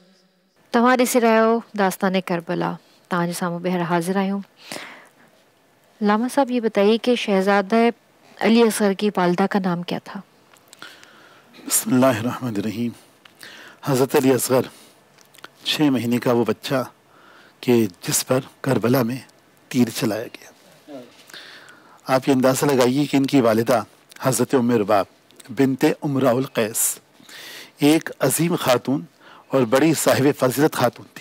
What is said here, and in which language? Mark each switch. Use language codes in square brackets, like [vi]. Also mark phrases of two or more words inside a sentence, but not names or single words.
[sd] तव्हां ॾिसी रहिया आहियो दास्तान करबला। तव्हांजे साम्हूं ॿीहर हाज़िर आहियूं। [ur] لاما صاحب، یہ بتائیے کہ شہزادہ علی اصغر کی والدہ کا نام کیا تھا? بسم اللہ الرحمن الرحیم۔ حضرت علی اصغر 6 مہینے کا وہ بچہ کہ جس پر کربلا میں تیر چلایا گیا. آپ یہ اندازہ لگائیے کہ ان کی والدہ حضرت ام رباب بنت امراء القیس ایک عظیم خاتون اور بڑی صاحب فضیلت خاتون تھی.